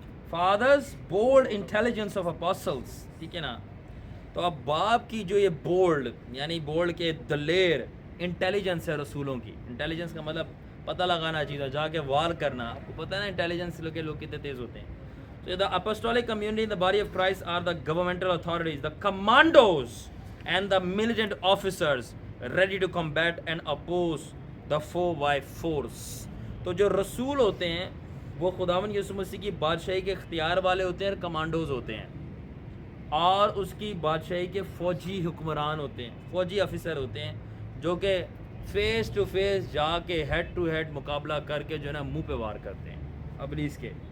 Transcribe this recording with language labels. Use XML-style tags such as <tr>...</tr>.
<en>Fathers bold intelligence of apostles.</en> <ur>ٹھیک ہے نا. تو اب باپ کی جو یہ بولڈ, یعنی بولڈ کے دلیر انٹیلیجنس ہے رسولوں کی. انٹیلیجنس کا مطلب پتہ لگانا چیز ہے, جا کے وار کرنا. آپ کو پتہ ہے نا انٹیلیجنس کے لوگ کتنے تیز ہوتے ہیں.</ur> <en>So the apostolic community in the body of Christ are the governmental authorities, the commandos and the militant officers ready to combat and oppose the foe by force.</en> <ur>تو جو رسول ہوتے ہیں وہ خداوند یسوع مسیح کی بادشاہی کے اختیار والے ہوتے ہیں, کمانڈوز ہوتے ہیں, اور اس کی بادشاہی کے فوجی حکمران ہوتے ہیں, فوجی آفیسر ہوتے ہیں, جو کہ فیس ٹو فیس جا کے ہیڈ ٹو ہیڈ مقابلہ کر کے جو ہے نا منہ پہ وار کرتے ہیں ابلیس کے.</ur>